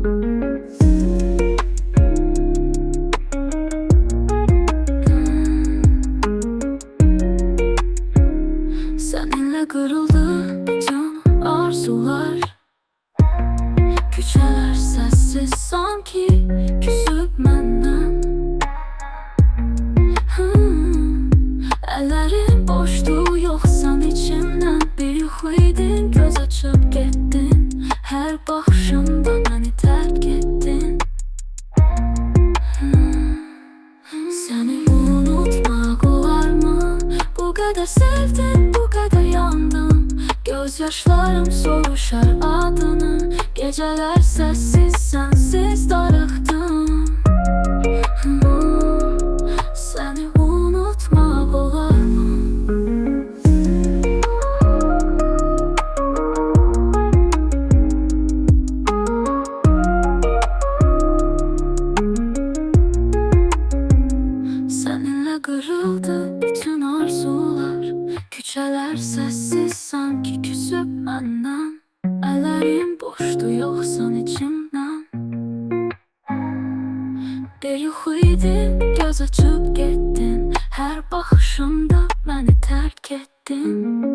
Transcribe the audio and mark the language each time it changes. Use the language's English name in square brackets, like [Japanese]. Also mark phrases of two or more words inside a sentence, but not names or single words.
[Turkish] Seninle kırıldı bütün arzular. [Azerbaijani] Küçələr sessiz sanki küsüb məndən. Əllərim boşdu yoxsan içimdən. Bir yuxu idin, göz açıb getdin. Hər baxışımda məni tərk etdin. Səni unutmaq olar mı? Bu qədər sevdim, bu qədər yandım. Gözyaşlarım soruşar adını. [Turkish] Geceler sessiz, sensiz darıxdım. Seni unutmak olar mı? Seninle kırıldı bütün arzular. [Azerbaijani] Küçələr sessiz sanki küsüb məndən. Əllərim boşdu yoxsan içimdən. Bir yuxu idi, göz açıb getdin. Hər baxışımda məni tərk etdin.